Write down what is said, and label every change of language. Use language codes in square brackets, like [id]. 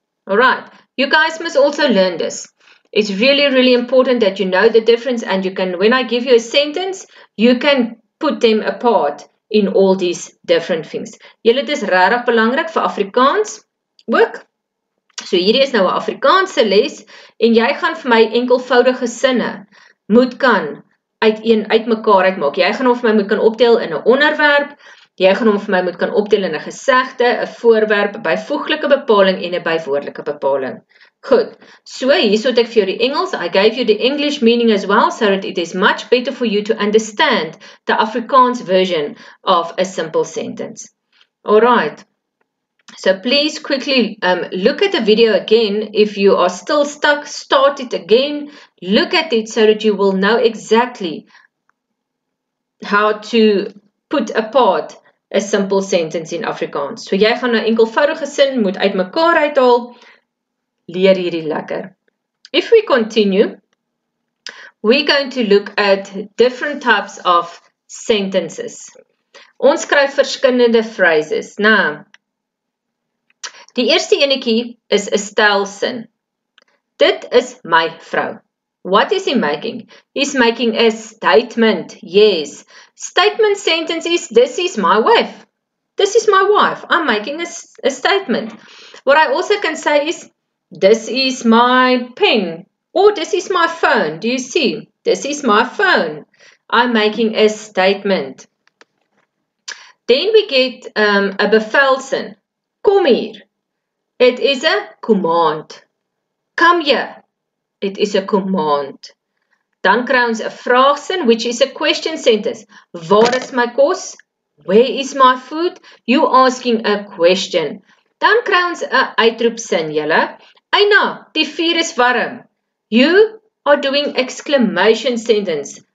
[en] Alright, you guys must also learn this. It's really, really important that you know the difference and you can, when I give you a sentence, you can put them apart in all these different things. [af] Julle, dit is regtig belangrik vir Afrikaans ook. So hierdie is nou 'n Afrikaanse les en jy gaan vir my enkelvoudige sinne moet kan uitmekaar uitmaak. Jy gaan hom vir my moet kan opdeel in 'n onderwerp. Jy gaan hom vir my moet kan opdeel in 'n gesegde, 'n voorwerp, 'n byvoeglike bepaling en 'n bywoordelike bepaling. Goed. So hierso het ek vir jou die Engels. [en] I gave you the English meaning as well so that it is much better for you to understand the Afrikaans version of a simple sentence. All right. So please quickly look at the video again. If you are still stuck, start it again. Look at it so that you will know exactly how to put apart a simple sentence in Afrikaans. [af] So jy gaan 'n enkelvoudige sin moet uitmekaar uithaal. Leer hierdie lekker. [en] If we continue, we're going to look at different types of sentences. [af] Ons skryf verskillende phrases. Nou, die eerste enetjie is 'n stelsin. Dit is my vrou. [en] What is he making? He's making a statement. Yes. Statement sentence is, this is my wife. This is my wife. I'm making a statement. What I also can say is, this is my pen. Or this is my phone. Do you see? This is my phone. I'm making a statement. Then we get a bevelsin. [af] Kom hier. [en] It is a command. Come here. It is a command. [af] Dan kry ons 'n vraagsin, [en] which is a question sentence. [af] Waar is my kos? [en] Where is my food? You asking a question. [af] Dan kry ons 'n uitroepsin, julle. Eina, die vuur is warm. [en] You are doing exclamation sentence.